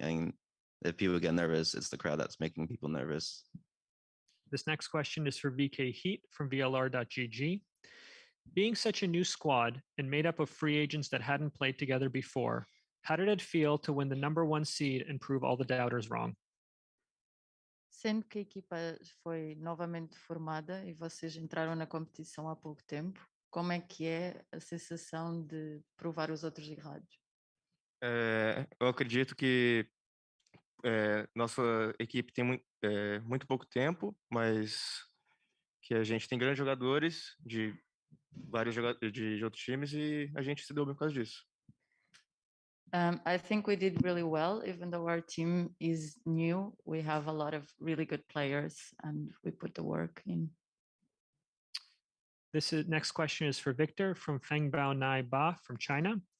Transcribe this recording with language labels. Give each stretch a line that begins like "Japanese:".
English: And if people get nervous, it's the crowd that's making people nervous. This next question is for VK Heat from VLR.gg. Being such a new squad and made up of free agents that hadn't played together before, how did it feel to win the #1 seed and prove all the doubters wrong?
Portuguese: Sendo que a equipa foi novamente formada e vocês entraram na competição há pouco tempo, como é que é a sensação de provar os outros errados? Eu acredito que nossa equipe tem muito pouco tempo, mas que a gente tem grandes jogadores de de outros times e a gente se deu bem por causa disso.
English: I think we did really well, even though our team is new. We have a lot of really good players and we put the work in. This next question is for Victor from Fengbao Nai Ba from China.